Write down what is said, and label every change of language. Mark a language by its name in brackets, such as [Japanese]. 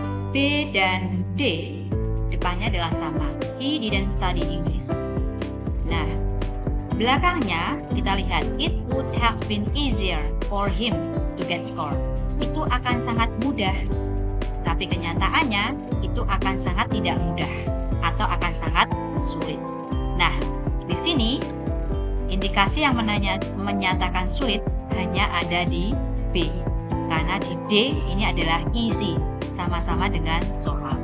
[Indonesian] B dan D depannya adalah sama. [English] He didn't study English. [Indonesian] Nah, belakangnya kita lihat [English] it would have been easier for him to get score. [Indonesian] Itu akan sangat mudah. Tapi kenyataannya itu akan sangat tidak mudah atau akan sangat sulit. Nah, di sini indikasi yang menyatakan sulit hanya ada di B. Karena di D ini adalah easy, sama-sama dengan soal.